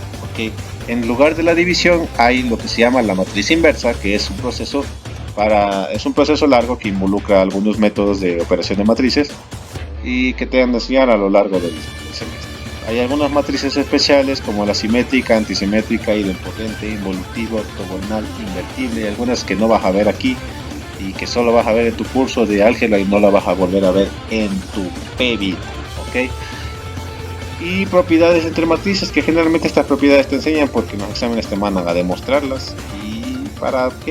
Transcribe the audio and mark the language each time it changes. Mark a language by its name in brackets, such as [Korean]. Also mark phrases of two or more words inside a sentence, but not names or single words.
[Spanish] En lugar de la división hay lo que se llama la matriz inversa, que es un proceso largo que involucra algunos métodos de operación de matrices y que te van a enseñar a lo largo del semestre. Hay algunas matrices especiales como la simétrica, antisimétrica, idempotente, involutiva, ortogonal, invertible, y algunas que no vas a ver aquí y que solo vas a ver en tu curso de álgebra y no la vas a volver a ver en tu PEVI, ¿ok? Y propiedades entre matrices, que generalmente estas propiedades te enseñan porque en los exámenes te mandan a demostrarlas. ¿Y para qué?